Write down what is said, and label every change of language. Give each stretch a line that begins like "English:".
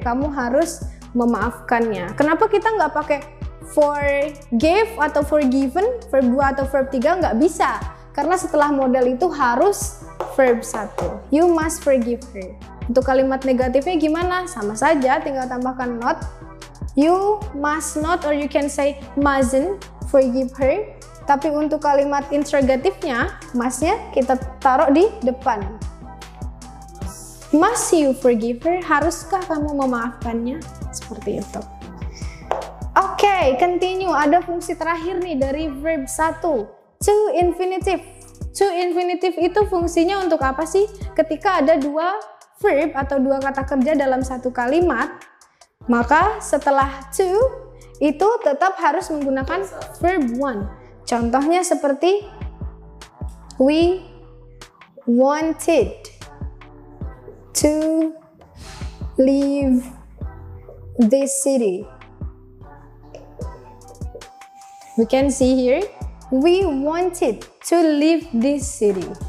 Indonesian: Kamu harus memaafkannya. Kenapa kita nggak pakai forgive atau forgiven, verb 2 atau verb 3? Nggak bisa. Karena setelah modal itu harus verb 1.
English: You must forgive her.
Indonesian: Untuk kalimat negatifnya gimana? Sama saja, tinggal tambahkan not.
English: You must not, or you can say mustn't forgive her.
Indonesian: Tapi untuk kalimat interrogatifnya, must-nya kita taruh di depan.
English: Must you forgive her?
Indonesian: Haruskah kamu memaafkannya? Seperti itu. Oke, continue. Ada fungsi terakhir nih dari verb 1. To infinitive. To infinitive itu fungsinya untuk apa sih? Ketika ada dua verb atau dua kata kerja dalam satu kalimat, maka setelah to itu tetap harus menggunakan verb 1. Contohnya seperti we
English: wanted to leave this city. We can see here, we wanted to leave this city.